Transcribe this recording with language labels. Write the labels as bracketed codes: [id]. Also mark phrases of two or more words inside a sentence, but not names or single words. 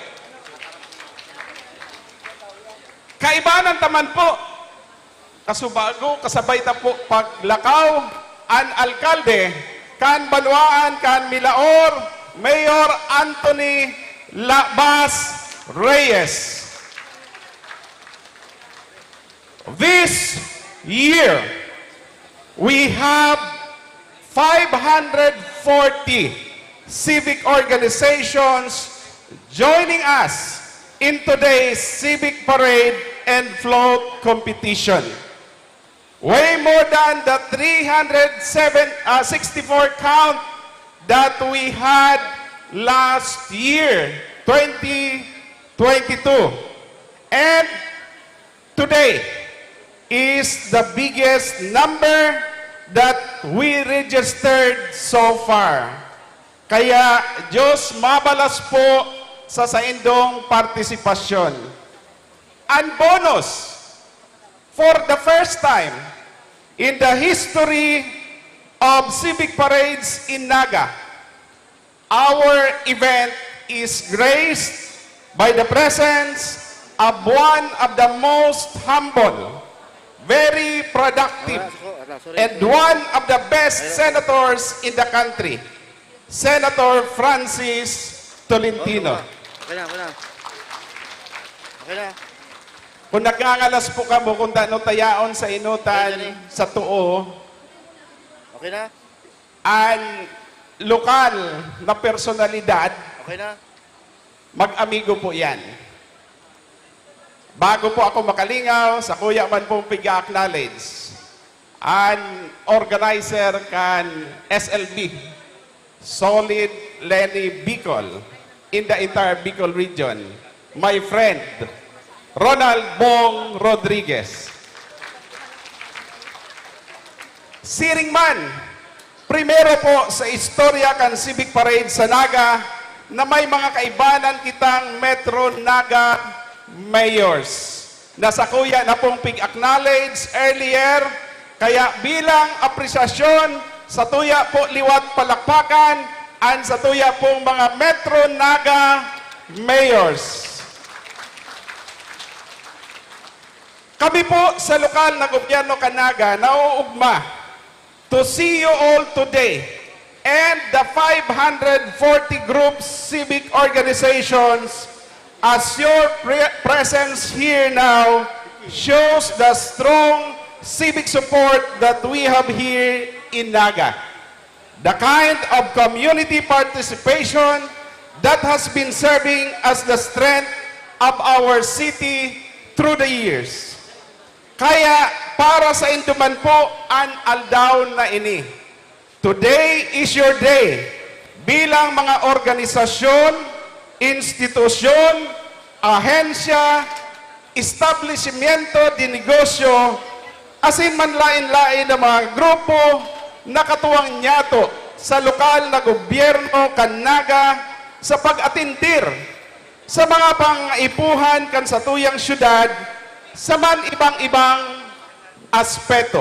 [bik] Kaibanan taman po, kasubago, kasabay ta po paglakaw, an alkalde, kan Banwaan, kan Milaor, Mayor Anthony Labas Reyes. [en] This year, we have 540 civic organizations joining us in today's civic parade and float competition. Way more than the 364 count that we had last year, 2022. And today is the biggest number that we registered so far. [bik] Kaya Diyos mabalas po sa saindong partisipasyon. [en] And bonus, for the first time in the history of civic parades in Naga, our event is graced by the presence of one of the most humble, very productive, and one of the best senators in the country, Senator Francis Tolentino. [bik] Okay na. Kung nagkangalas po ka mo kung ano tayaon sa inutan sa tuo, Okay na? ang lokal na personalidad, Okay na? mag-amigo po yan. Bago po ako makalingaw, sa kuya man pong pig-acknowledge, ang organizer kan SLB, Solid Lenny Bicol, [en] in the entire Bicol region, my friend, Ronald Bong Rodriguez. [bik] Siringman, primero po sa istorya kan Civic Parade sa Naga na may mga kaibanan kitang Metro Naga mayors. Nasa kuya na pong pig-acknowledge earlier, kaya bilang apresyasyon sa tuya po liwat palakpakan and sa tuya pong mga Metro Naga mayors. Kami po sa lokal na gobyerno Kanaga nauugma [en] to see you all today and the 540 groups, civic organizations, as your presence here now shows the strong civic support that we have here in Naga. The kind of community participation that has been serving as the strength of our city through the years. [bik] Kaya para sa induman po ang aldaw na ini. [en] Today is your day [bik] bilang mga organisasyon, institusyon, ahensya, establishmento de negosyo, asin man lain-lain na mga grupo na katuwang nyato sa lokal na gobyerno kan Naga sa pag-atindir sa mga pang-ipuhan kan sa tuyang syudad sa man ibang-ibang aspeto.